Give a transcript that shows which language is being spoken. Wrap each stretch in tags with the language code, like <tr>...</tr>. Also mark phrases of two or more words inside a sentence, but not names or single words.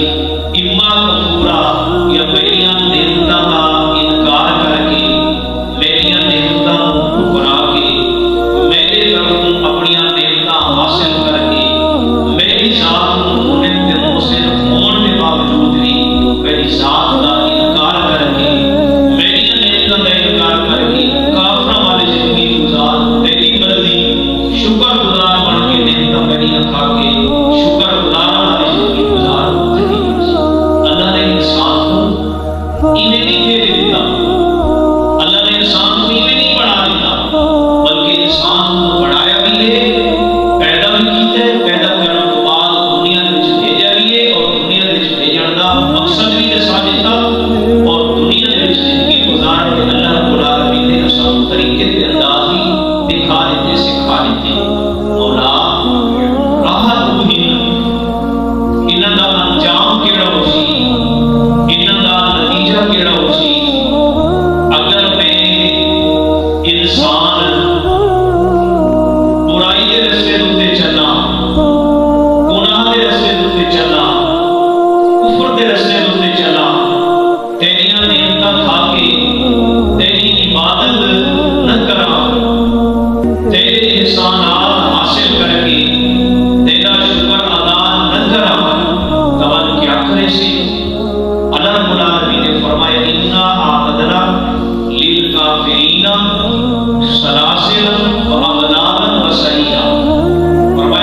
<ar>إما كفورا</ar> <pa>یا میریاں نعمتاں کا انکار کر کے میریاں نعمتاں کو ٹھکرا کے میرے طرفوں اپنیاں نعمتاں حاصل کر کے میری ذات کو منعم تے محسن ہونے کے باوجود بھی میری ذات کا انکار کر کے میریاں نعمتاں کا انکار کر کے کافراں والی زندگی گزار تیری مرضی. شکرگزار بن کے نعمتاں میریاں کھا کے شکرگزار والی زندگی گزار تیری مرضی.</pa> <ur>اللہ نے انسان کو انہیں نہیں دے دیا اللہ نے انسان کو انہیں نہیں بنا دیا بلکہ انسان کو بنایا بھی ہے پیدا بھی کیا ہے پیدا کرنے کے بعد دنیا میں بھیجا بھی ہے اور دنیا میں بھیجنے کا مقصد بھی</ur> <pa>دسا دتا</pa> <ur>اور دنیا میں زندگی گزار کے اللہ رب العالمین نے سب طریقے کے انداز بھی دکھا دیتے سکھا دیتے.</ur> <pa>مولا راحت ہوئی انہاں دا انجام کیہڑا ہوسی انہاں دا نتیجہ کیہڑا ہوسی. اگر میں انسان برائی کے رستے اتے چلنا گناہ کے رستے اتے چلنا کفر کے رستے اتے چلنا تیریاں نعمتاں کھا کے تیری عبادت نہ کرا تیرے احسانات حاصل کر کے تیرا شکر ادا نہ کرا تب کیا کرے سی.</pa> <ur>اللہ رب العالمین نے فرمایا</ur> <ar>إنا أعتدنا للكافرين سلاسل وأغلالا وسعيرا.</ar>